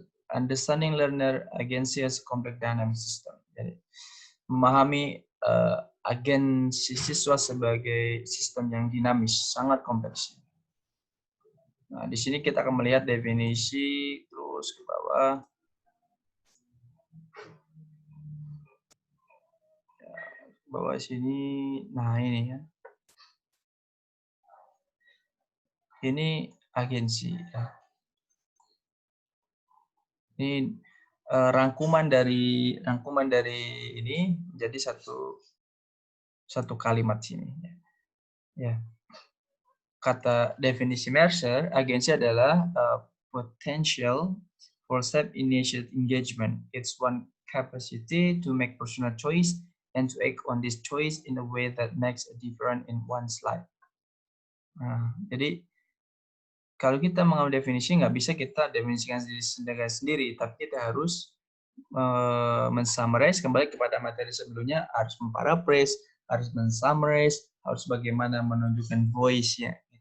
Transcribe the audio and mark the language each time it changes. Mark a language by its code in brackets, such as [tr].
[en] Understanding Learner Agency as a Complex Dynamic System. [id] Jadi, memahami agensi siswa sebagai sistem yang dinamis, sangat kompleks. Nah, di sini kita akan melihat definisi, terus ke bawah. Bawah sini, nah ini ya. Ini agensi. Ya. Ini rangkuman dari ini jadi satu kalimat sini. Ya. Kata definisi Mercer, agensi adalah [en] potential for self-initiated engagement. It's one capacity to make personal choice and to act on this choice in a way that makes a difference in one's life. [id] Nah, jadi kalau kita mengambil definisi, nggak bisa kita definisikan sendiri, tapi kita harus mensummarize kembali kepada materi sebelumnya, harus memparaphrase, harus mensummarize, harus bagaimana menunjukkan voice-nya.